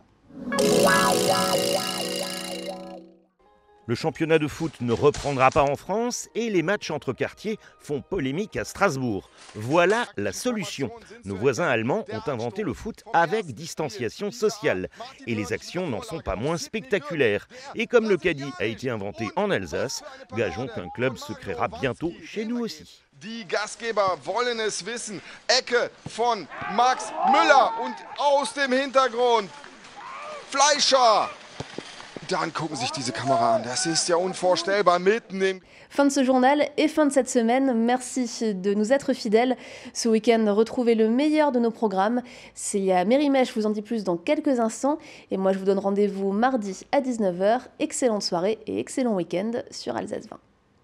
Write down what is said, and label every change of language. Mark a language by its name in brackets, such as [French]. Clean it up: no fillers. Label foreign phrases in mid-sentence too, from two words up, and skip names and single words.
[French] Le championnat de foot ne reprendra pas en France et les matchs entre quartiers font polémique à Strasbourg. Voilà la solution. Nos voisins allemands ont inventé le foot avec distanciation sociale. Et les actions n'en sont pas moins spectaculaires. Et comme le caddie a été inventé en Alsace, gageons qu'un club se créera bientôt chez nous aussi. [German] Die Gastgeber wollen es wissen. Ecke von Max Müller und aus dem Hintergrund Fleischer. Dann gucken sich diese Kamera an. Das ist ja unvorstellbar mitten im... [French] Fin de ce journal et fin de cette semaine. Merci de nous être fidèles. Ce week-end, retrouvez le meilleur de nos programmes. Célia Mérimèche vous en dit plus dans quelques instants. Et moi, je vous donne rendez-vous mardi à 19h. Excellente soirée et excellent week-end sur Alsace 20.